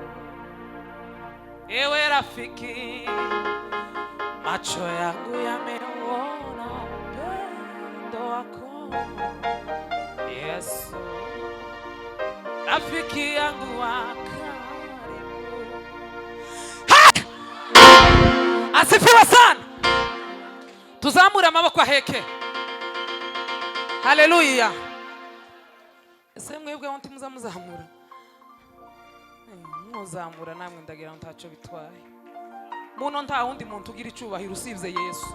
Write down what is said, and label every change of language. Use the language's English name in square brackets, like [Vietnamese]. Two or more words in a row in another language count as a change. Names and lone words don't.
[Swahili] Ewe rafiki, macho yangu yameona upendo wako Yesu, rafiki yangu wa karibu. Asifiwe sana. [Rundi] Tuzamure amaboko aheke. Haleluya. Ese mwebwe wonti muzamuzamura. Muzamura namwe ndagira ntacho bitwaye. Muno nta wundi muntu ugira icubahiro usibye Yesu.